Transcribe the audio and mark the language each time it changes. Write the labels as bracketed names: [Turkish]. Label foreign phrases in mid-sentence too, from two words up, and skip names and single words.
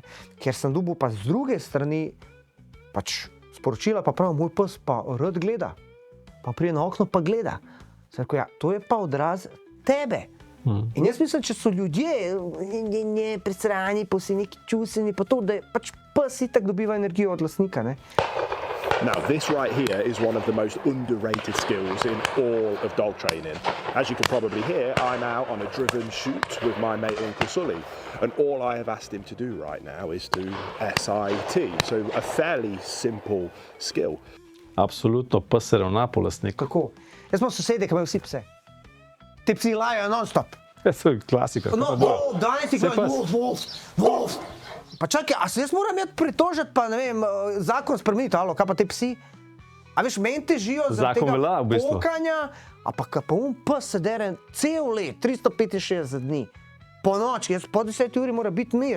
[Slovenian] Ker sem dobil pa z druge strani pač sporočila, pa prav, moj pes pa rad gleda, pa prije na okno pa gleda. Sem rekel, to je pa odraz tebe. In jaz mislim, če so ljudje presrani, pa vsi neki čustveni, pa to, da pač pes itak dobiva energijo od lastnika. [English] Now, this right here is one of the most underrated skills in all of dog training. As you can probably hear, I'm out on a driven shoot with my mate Uncle Sully. And all I have asked him to do right now is to SIT. So a fairly simple skill. [Slovenian] Absolutno, pes se ravna po lastniku. Kako? Jaz imam sosede, ki imajo vsi pse. Te psi lajajo non-stop. To je klasika. Danes ti gledajo, wolf. Pa čakaj, a se jaz moram pritožiti, pa ne vem, zakon spremeniti, kaj pa te psi? A veš, meni težijo za tega pokanja, a pa pes se dere cel let, 365 dni, po noči, jaz po 10 uri mora biti mir.